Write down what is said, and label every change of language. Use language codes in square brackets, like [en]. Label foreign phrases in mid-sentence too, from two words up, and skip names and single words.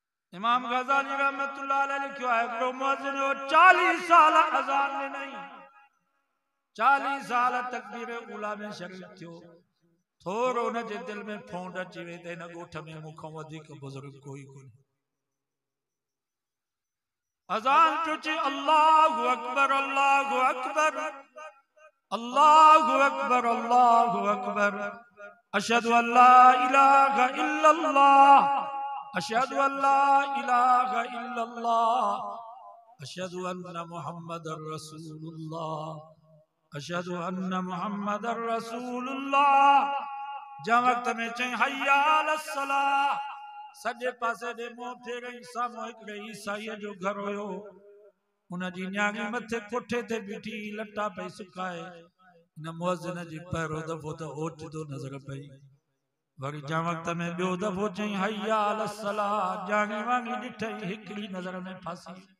[sd] इमाम गजाली [ar] رحمة الله عليه [sd] लिखियो है हिकिड़ो मुअज्जिन हो 40 साल अज़ान में नहीं 40 साल तकबीर ऊला में शरीक थियो थोरो उन जे दिल में फोंड अची वई त हिन ॻोठ में मूंखां वधीक बुज़ुर्ग कोई कोन्हे। अज़ान पियो चए [ar] الله أكبر الله أكبر الله أكبر الله أكبر أشهد أن لا إله إلا الله أشهد أن لا إله إلا الله أشهد أن محمدا رسول الله أشهد أن محمدا رسول الله. [sd] जं वक्त में चई [ar] حي على الصلاة [sd] सॼे पासे ॾे मुंहुं फेरई साम्हूं हिकिड़े ईसाईअ जो घर हुयो उन जी न्याणी मथे कोठे ते बीठी लटा पई सुकाए न मुअज्जिन जी पहिरियों दफ़ो त ओचितो नज़र पई वरी जं वक्त में ॿियो दफ़ो चई [ar] حي على الصلاة [sd] जांगी वांगी ॾिठई हिकिड़ी नज़र में फासी